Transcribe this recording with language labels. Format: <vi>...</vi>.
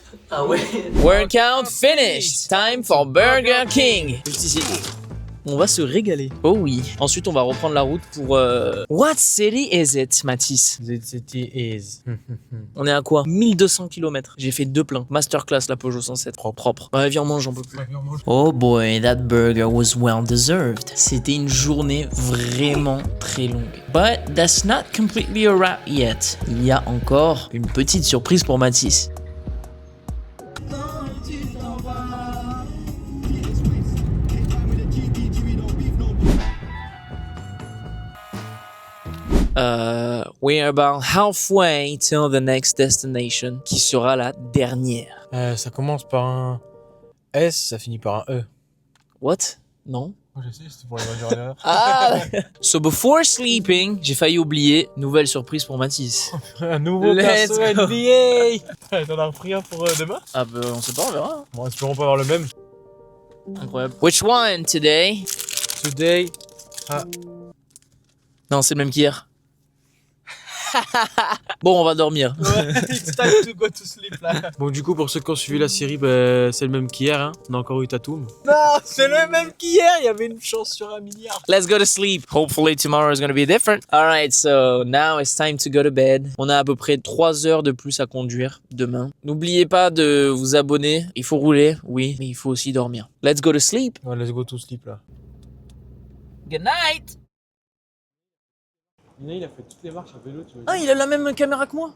<fr>Ah ouais.</fr> <en>Workout finished. Time for Burger King.</en> <fr>Juste ici. On va se régaler. Oh oui. Ensuite, on va reprendre la route pour...</fr> <en>What city is it, Mathis? The city is.</en> <fr>On est à quoi? 1200 km. J'ai fait 2 pleins. Masterclass, la Peugeot 107. Propre. Ouais, viens, on mange, j'en peux plus.</fr> <en>Oh boy, that burger was well deserved.</en> <fr>C'était une journée vraiment très longue.</fr> <en>But that's not completely a wrap yet.</en> <fr>Il y a encore une petite surprise pour Mathis.</fr> <en>We're about halfway till the next destination,</en> <fr>qui sera la dernière. Ça commence par un S, ça finit par un E. What? Non? Moi je sais, c'était pour les voitures. Ah!</fr> <en>So before sleeping,</en> <fr>j'ai failli oublier, nouvelle surprise pour Mathis. Un nouveau</fr> <en>Let's</en> <fr>perso</fr> <en>go. NBA.</en> <fr>T'en as repris un pour demain? Ah bah on sait pas, on verra. Bon, espérons pas avoir le même.</fr> <en>Incroyable. Which one today? Today.</en> <fr>Non, c'est le même qu'hier. Bon, on va dormir.</fr> <en>It's time to go to sleep là.</en> <fr>Bon, du coup, pour ceux qui ont suivi la série, bah, c'est le même qu'hier. Hein. On a encore eu Tatum. Non, c'est le même qu'hier. Il y avait une chance sur 1 milliard.</fr> <en>Let's go to sleep. Hopefully tomorrow is going to be different. Alright, so now it's time to go to bed.</en> <fr>On a à peu près 3 heures de plus à conduire demain. N'oubliez pas de vous abonner. Il faut rouler, oui, mais il faut aussi dormir.</fr> <en>Let's go to sleep. Ouais, let's go to sleep là. Good night.</en> <fr>Il a fait toutes les marches à vélo, tu vois. Ah, il a la même caméra que moi.</fr>